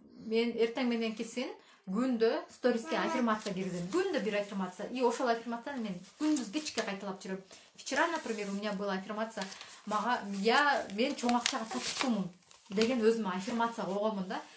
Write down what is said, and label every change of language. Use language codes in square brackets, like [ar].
[ky] Мен эртең менен кесин күндө сториске аффирмация киргизем. Күндө бир аффирмация. И ошол аффирмацияны мен күндүз кечке кайталап жүрөм. [ru] Вчера, например, у меня была аффирмация. [ky] Мен чоң акчага татыктуумун деген өзүмө аффирмация койгонмун да.